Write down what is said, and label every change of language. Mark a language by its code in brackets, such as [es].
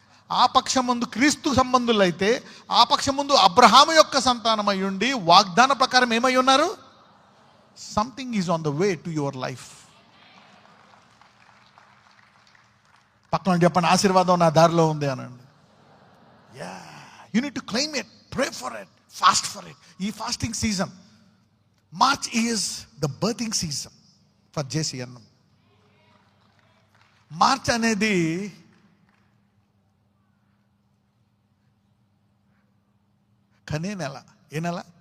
[te] ఆ పక్షం ముందు క్రీస్తు సంబంధులు అయితే ఆ పక్షం ముందు అబ్రహాము యొక్క సంతానమై ఉండి వాగ్దాన ప్రకారం ఏమై ఉన్నారు? [en] Something is on the way to your life. [te] పక్కన చెప్పండి, ఆశీర్వాదం నా దారిలో ఉంది అనండి. [en] You need to claim it, pray for it, fast for it. ఈ fasting season, March is the birthing season for JCN. [te] March అనేది కనే నెల. ఏ నెల?